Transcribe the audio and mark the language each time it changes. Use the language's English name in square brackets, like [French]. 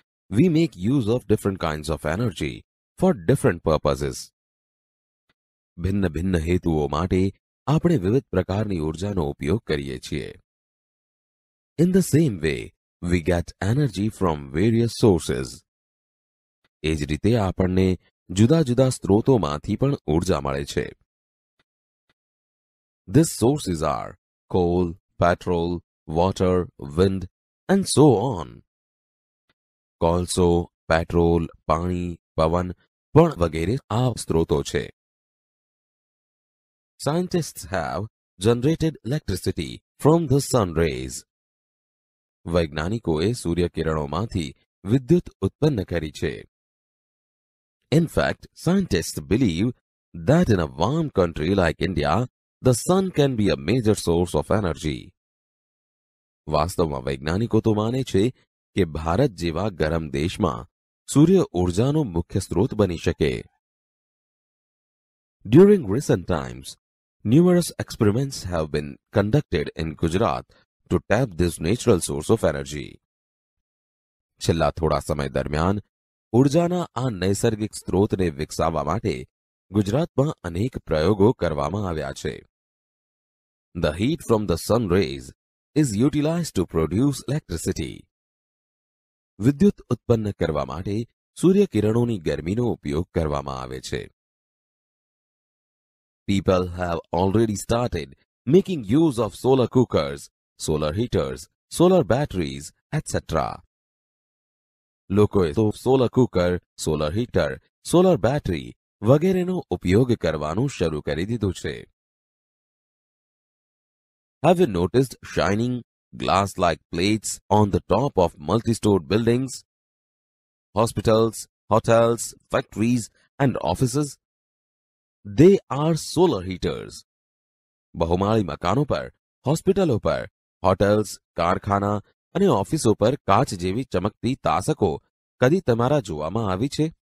[English] We make use of different kinds of energy for different purposes. [Gujarati] ભિન્ન ભિન્ન હેતુઓ માટે આપણે વિવિધ પ્રકારની ઊર્જાનો ઉપયોગ કરીએ છીએ. [English] In the same way, we get energy from various sources. [Gujarati] એ જ રીતે આપણને જુદા જુદા સ્ત્રોતોમાંથી પણ ઊર્જા મળે છે. [English] These sources are coal, petrol, water, wind, and so on. [Gujarati] કોલસો, પેટ્રોલ, પાણી, પવન પણ વગેરે આ સ્ત્રોતો છે. [English] Scientists have generated electricity from the sun rays. [Gujarati] વૈજ્ઞાનિકોએ સૂર્યકિરણોમાંથી વિદ્યુત ઉત્પન્ન કરી છે. [English] In fact, scientists believe that in a warm country like India, the sun can be a major source of energy. [Gujarati] વાસ્તવમાં વૈજ્ઞાનિકો તો માને છે કે ભારત જેવા ગરમ દેશમાં સૂર્ય ઊર્જાનો મુખ્ય સ્ત્રોત બની શકે. [English] During recent times, numerous experiments have been conducted in Gujarat to tap this natural source of energy. [Gujarati] છેલ્લા થોડા સમય દરમિયાન ઊર્જાના આ નૈસર્ગિક સ્ત્રોતને વિકસાવવા માટે ગુજરાતમાં અનેક પ્રયોગો કરવામાં આવ્યા છે. [English] The heat from the sun rays is utilized to produce electricity. [Gujarati] વિદ્યુત ઉત્પન્ન કરવા માટે સૂર્યકિરણોની ગરમીનો ઉપયોગ કરવામાં આવે છે. [English] People have already started making use of solar cookers, solar heaters, solar batteries, etc. [Gujarati] લોકોએ તો solar cooker, solar heater, solar battery વગેરેનો ઉપયોગ કરવાનું શરૂ કરી દીધું છે. [English] Have you noticed shining glass-like plates on the top of multi-stored buildings, hospitals, hotels, factories, and offices? They are solar heaters. [Gujarati] બહુમાળી મકાનો પર, હોસ્પિટલો પર, હોટેલ્સ, કારખાના અને ઓફિસો પર કાચ જેવી ચમકતી તાસકો કદી તમારા જોવામાં આવી છે?